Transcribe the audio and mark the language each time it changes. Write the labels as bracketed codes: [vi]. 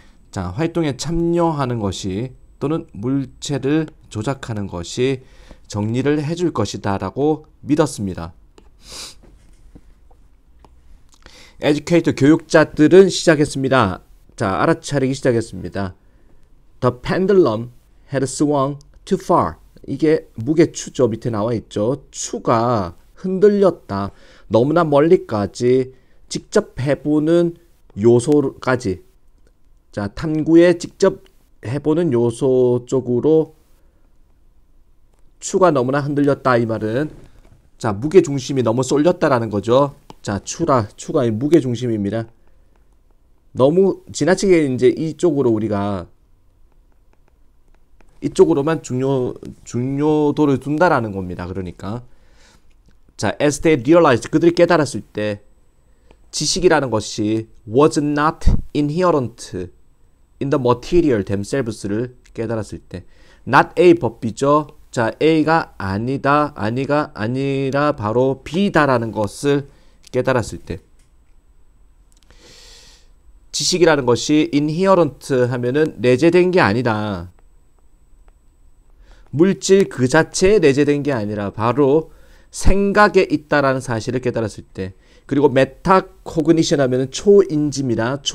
[ko] 자, 활동에 참여하는 것이 또는 물체를 조작하는 것이 정리를 해줄 것이다 라고 믿었습니다. 에듀케이터 교육자들은 시작했습니다. 자, 알아차리기 시작했습니다. [en] The pendulum had swung too far. [ko] 이게 무게추죠. 밑에 나와 있죠. 추가 흔들렸다. 너무나 멀리까지 직접 해보는 요소까지. 자, 탐구에 직접 해보는 요소 쪽으로 추가 너무나 흔들렸다. 이 말은 무게 중심이 너무 쏠렸다라는 거죠. 자, 추가 무게 중심입니다. 너무 지나치게 이제 이쪽으로만 중요도를 둔다라는 겁니다. 그러니까 자, [en] as they realized, [ko] 그들이 깨달았을 때 지식이라는 것이 [en] was not inherent in the material themselves [ko] 를 깨달았을 때 not A 법비죠. 자, A가 아니라 바로 B다라는 것을 깨달았을 때 지식이라는 것이 inherent 하면은 내재된 게 아니다. 물질 그 자체에 내재된 게 아니라 바로 생각에 있다라는 사실을 깨달았을 때, 그리고 메타코그니션 하면은 초인지입니다.